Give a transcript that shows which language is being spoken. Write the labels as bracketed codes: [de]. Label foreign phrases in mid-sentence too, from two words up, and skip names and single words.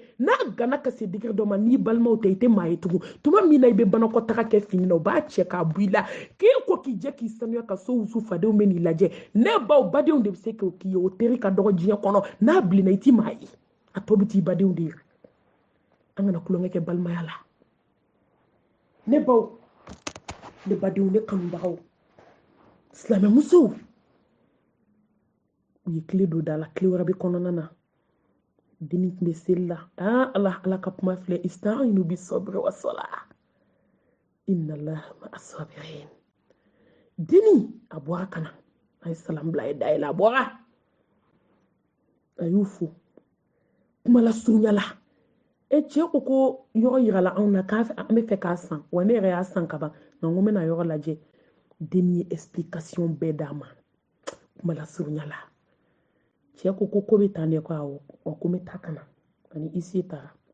[bm] n'a gana ka se digiri dɔ ma n'i balimaw tɛ i tɛ maa ye tugun tuma min na i bɛ banakɔtaga kɛ fini na u b'a cɛ k'a bɔ i la k'i ko k'i jɛ k'i sanuya ka so wusu fadenw bɛ n'i lajɛ ne baw badenw de bɛ se k'o k'i ye o teri ka dɔgɔ diɲɛ kɔnɔ n'a bilenna i t'i maa ye a tɔ bɛ t'i badenw de ye an kana kulonkɛ kɛ balimaya la ne baw ne badenw ne kanubagaw silamɛmusow u ye tile don da la tile wɛrɛ bɛ kɔnɔna na denni tun bɛ seli la ala ka kuma filɛ [ar] استعينوا بالصبر والصلاة إن الله مع الصابرين [bm] denni a bɔra ka na a ye salam bila a ye da yɛlɛ a bɔra a y'u fo kuma la surunya la cɛ ko yɔrɔ yirala anw na k'an bɛ fɛ k'a san wa ne yɛrɛ y'a san ka ban nka n ko n bɛna yɔrɔ lajɛ denni ye explication bɛɛ d'a ma kuma la surunya la cɛ ko bɛ taa ne ko awɔ ko n bɛ taa ka na ani isi taara